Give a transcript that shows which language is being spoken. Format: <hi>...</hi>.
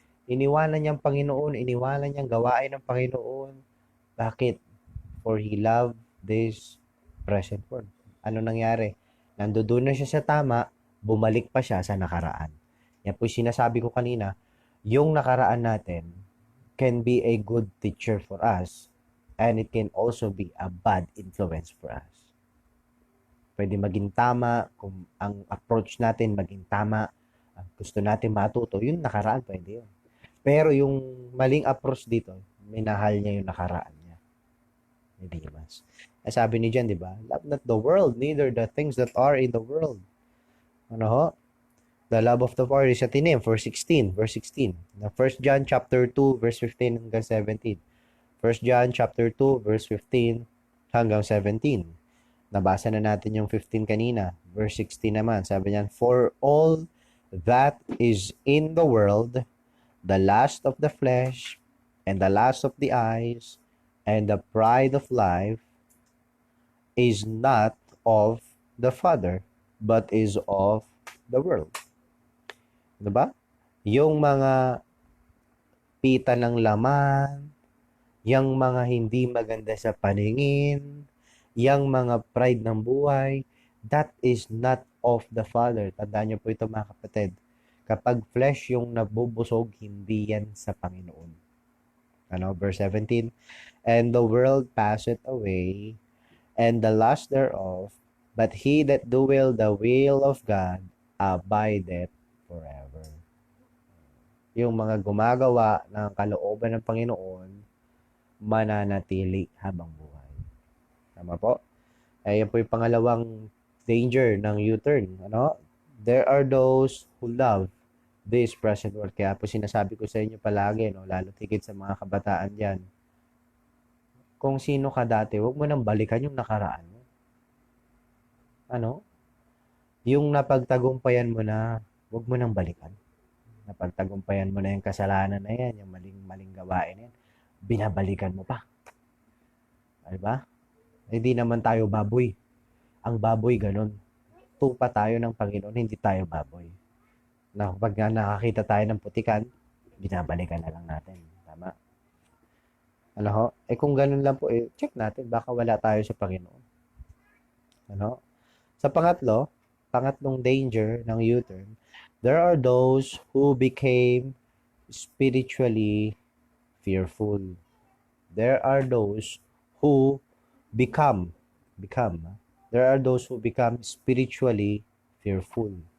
<tl>Iniwanan niyang Panginoon, iniwanan niyang gawain ng Panginoon. Bakit?</tl> <en>For he loved this present world.</en> <tl>Ano nangyari? Nandoon na siya sa tama, bumalik pa siya sa nakaraan. Yan po sinasabi ko kanina, yung nakaraan natin</tl> <en>can be a good teacher for us and it can also be a bad influence for us.</en> <tl>Pwede maging tama, kung ang approach natin maging tama, gusto natin matuto, yung nakaraan pwede yun. Pero yung maling approach dito, minahal niya yung nakaraan niya. Hindi mas. Sabi ni John, di ba?</tl> <en>Love not the world, neither the things that are in the world.</en> <tl>Ano ho?</tl> <en>The love of the Father is at in him.</en> <tl>Verse 16. Na 1 John chapter 2, verse 15 hanggang 17. 1 John chapter 2, verse 15 hanggang 17. Nabasa na natin yung 15 kanina. Verse 16 naman. Sabi niyan,</tl> <en>for all that is in the world, the lust of the flesh, and the lust of the eyes, and the pride of life, is not of the Father, but is of the world.</en> <tl>Diba? Yung mga pita ng laman, yung mga hindi maganda sa paningin, yung mga pride ng buhay,</tl> <en>that is not of the Father.</en> <tl>Tandaan niyo po ito mga kapatid. Kapag flesh yung nabubusog, hindi yan sa Panginoon. Ano?</tl> <en>Verse 17, and the world passeth away, and the lust thereof, but he that doeth the will of God abideth forever.</en> <tl>Yung mga gumagawa ng kalooban ng Panginoon, mananatili habang buhay. Tama po? Ayan po yung pangalawang danger ng U-turn. Ano?</tl> <en>There are those who love this present world.</en> <tl>Kaya po sinasabi ko sa inyo palagi, no? Lalo tigit sa mga kabataan dyan. Kung sino ka dati, huwag mo nang balikan yung nakaraan mo. Ano? Yung napagtagumpayan mo na, huwag mo nang balikan. Napagtagumpayan mo na yung kasalanan na yan, yung maling gawain na yan. Binabalikan mo pa. Diba? Hindi naman tayo baboy. Ang baboy ganun. Tupa tayo ng Panginoon, hindi tayo baboy. Na pag nakakita tayo ng putikan, binabalikan na lang natin. Tama? Ano ho? Eh kung ganun lang po, check natin. Baka wala tayo sa Panginoon. Ano? Sa pangatlong danger ng U-turn,</tl> <en>there are those who became spiritually fearful. There are those who become, there are those who become spiritually fearful.</en>